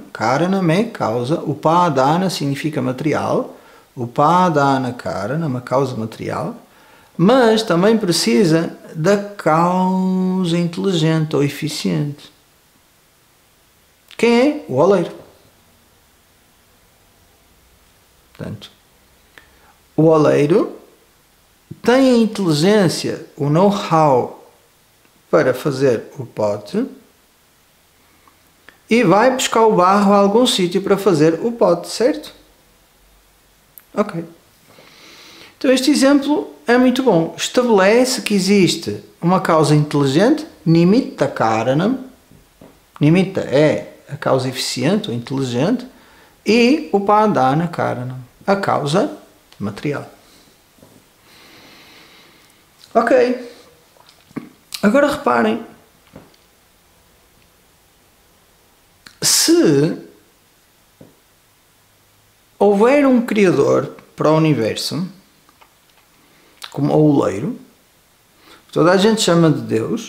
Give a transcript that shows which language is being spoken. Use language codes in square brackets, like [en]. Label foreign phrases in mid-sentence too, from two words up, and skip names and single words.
[pt] Karanam é causa, Upadana significa material, [sa] Upadana Karanam, [pt] uma causa material, mas também precisa da causa inteligente ou eficiente. Quem é? O oleiro. Portanto, o oleiro tem a inteligência, o know-how para fazer o pote e vai buscar o barro a algum sítio para fazer o pote, certo? Ok. Então este exemplo é muito bom. Estabelece que existe uma causa inteligente, [sa] nimitta karanam. [pt] Nimitta é a causa eficiente ou inteligente e [sa] upadana karanam, [pt] a causa material. Ok. Agora reparem. Se houver um criador para o universo, como o oleiro, toda a gente chama de Deus.